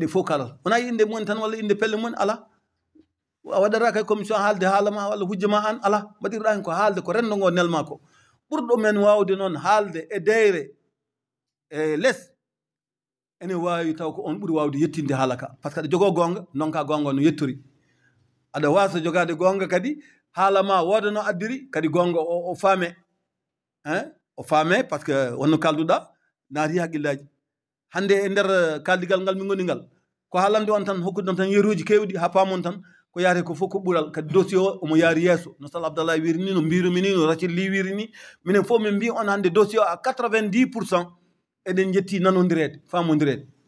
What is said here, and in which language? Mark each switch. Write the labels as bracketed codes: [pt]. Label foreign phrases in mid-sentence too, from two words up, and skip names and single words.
[ff] fof kalata wona inde mon tan walla inde pelle mon ala a waɗata kay commission haalde haala ma walla hujja ma an ala mbaɗirɗa hen ko haalde ko rendo ngo nelma ko ɓurɗo men wawde noon haalde e deyre e less ene wawi taw ko on ɓuuri wawde yettinde haala ka [fr] par ce que [ff] aɗa jogo gonga donka gonga no yettori aɗa wasa jogade gonga kadi haala ma woda no addiri kadi gonga o faame o faame [fr] par ce que [ff] wonno kalduɗa naati haqqillaji hande e nder kaldigal ngal min goni ngal ko haalande on tan hokkudon tan yeruji kewɗi ha paamon tan ko yaare ko fof ko ɓuural kadi dossier o omo yaari yesso no sal abdallah wiri ni no mbirumi ni no racil li wiri ni minen fof min mbi on hande dossier o à 90% eɗen jetti nanodirede famodirede